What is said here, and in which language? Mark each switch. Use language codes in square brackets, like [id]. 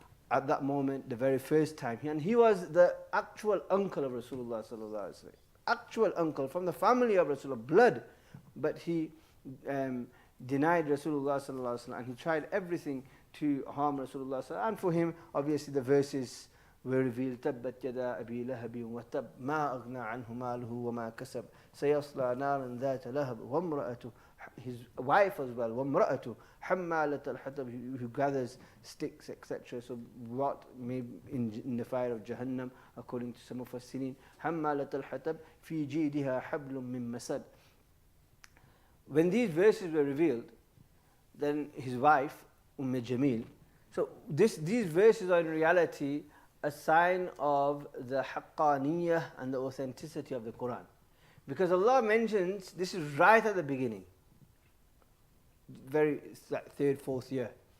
[en] at that moment, the very first time. And he was the actual uncle of Rasulullah sallallahu alaihi wasallam. Actual uncle from the family of Rasulullah, blood. But he denied Rasulullah sallallahu alaihi wasallam, and he tried everything to harm Rasulullah sallallahu alaihi wasallam. And for him, obviously, the verses were revealed. [ar] تبت يدا أبي لهب وتب ما أغنى عنه ماله وما كسب سيصلى نارا ذات لهب وامرأته, [en] his wife as well, [ar] وامرأته حمالة الحطب, [en] who gathers sticks, etc. So what may in the fire of Jahannam, according to some of Mufassirin. [ar] حمالة الحطب في جيدها حبل من مسد. [en] When these verses were revealed, then his wife Jamil. So these verses are in reality a sign of the haqqaniyah and the authenticity of the Quran. Because Allah mentions, this is right at the beginning, third, fourth year.